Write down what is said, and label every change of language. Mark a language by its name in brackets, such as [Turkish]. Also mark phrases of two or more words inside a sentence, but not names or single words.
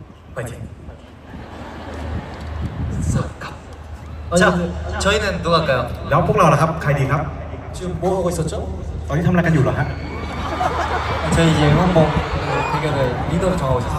[Korean] 파이팅. 자, 저희는 누가 할까요? [Thai] แล้วพวกเราล่ะครับใครดีครับ [Korean] 지금 뭐 하고 있었죠? [Thai] ตอนนี้ทำอะไรกันอยู่เหรอฮะ [Korean] 저희 이제 한번 대결을 리더를 정하고 있었어요.